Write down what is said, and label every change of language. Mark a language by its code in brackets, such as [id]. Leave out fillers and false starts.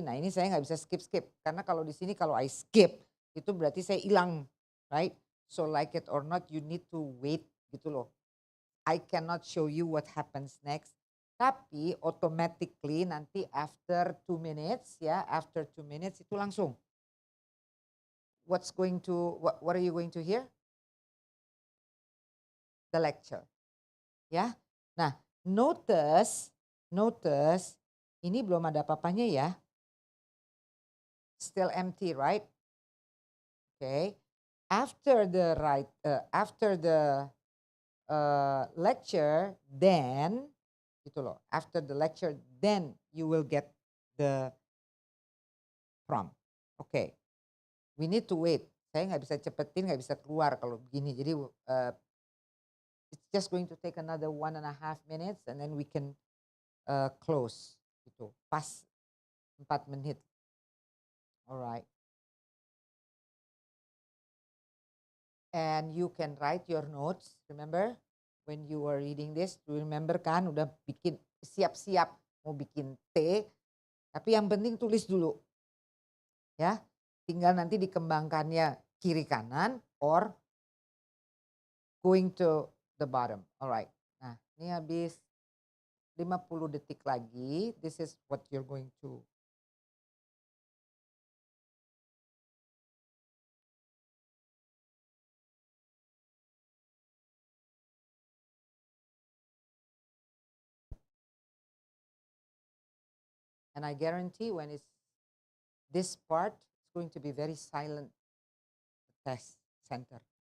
[id] Nah ini saya nggak bisa skip-skip, karena kalau di sini kalau [en] I skip, [id] itu berarti saya hilang, [en] right? So like it or not, you need to wait, [id] gitu loh. [en] I cannot show you what happens next. [id] Tapi [en] automatically [id] nanti [en] after 2 minutes, [id] ya, [en] after 2 minutes [id] itu langsung. [en] What are you going to hear? The lecture. Ya. [id] Nah, notice ini belum ada apa-apanya ya. [en] Still empty, right? Okay. After the lecture, then [id] gitu loh. [en] After the lecture, then you will get the prompt. Okay. We need to wait. [id] Saya nggak bisa cepetin, nggak bisa keluar kalau begini. Jadi [en] it's just going to take another 1.5 minutes and then we can close [id] gitu. Pas 4 menit. [en] Alright. And you can write your notes. Remember when you were reading this, remember [id] kan udah bikin siap-siap mau bikin T, tapi yang penting tulis dulu. Ya, tinggal nanti dikembangkannya kiri kanan [en] or going to the bottom. Alright. [id] Nah, ini habis 50 detik lagi. [en] This is what you're going to and I guarantee when it's this part, it's going to be very silent test center.